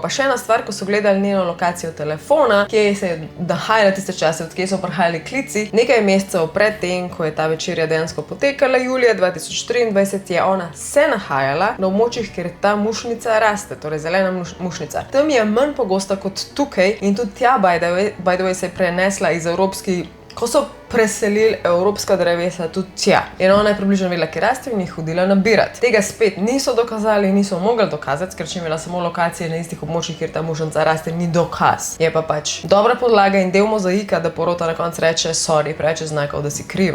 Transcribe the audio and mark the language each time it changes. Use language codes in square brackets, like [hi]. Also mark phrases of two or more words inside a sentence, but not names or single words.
[sl] Pa še ena stvar, ko so gledali njeno lokacijo telefona, kje se je nahajala tiste čase, od kje so prihajali klici, nekaj mesecev pred tem, ko je ta večerja dejansko potekala, julija 2023, je ona se nahajala na območjih, kjer ta mušnica raste, torej zelena mušnica. Tam je manj pogosta kot tukaj in tudi tja, [en] by the way, [sl] se je prenesla iz ko so preselili evropska drevesa tudi tja. In ona je približno vedela, kje raste in jih hodila nabirati. Tega spet niso dokazali, niso mogli dokazati, ker če imela samo lokacije na istih območjih, kjer ta mušnica raste, ni dokaz. Je pa pač dobra podlaga in del mozaika, da porota na koncu reče, sorry, preveč znakov, da si kriva.